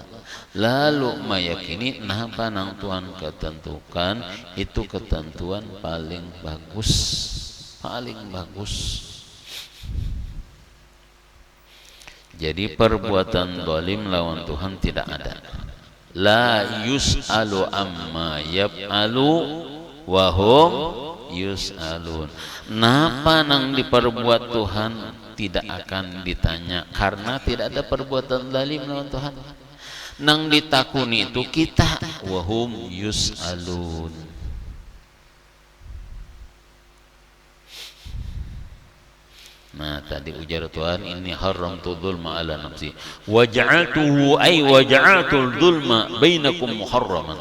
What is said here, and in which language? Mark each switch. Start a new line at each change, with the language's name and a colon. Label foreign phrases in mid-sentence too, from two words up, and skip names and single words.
Banjar: Lalu meyakini napa nang Tuhan ketentukan itu ketentuan paling bagus, paling bagus. Jadi perbuatan zalim lawan Tuhan tidak ada.
Arabic: لا يسأل عما يفعل وهم يسألون.
Banjar: Napa nang diperbuat Tuhan tidak akan ditanya, karena tidak ada perbuatan zalim lawan Tuhan. Nang ditakuni itu kita,
Arabic: وهم يسألون.
Banjar: Nah tadi ujar Tuhan, ini
Arabic: حرمت الظلم على نفسي وجعلته أي وجعلت الظلم بينكم محرما.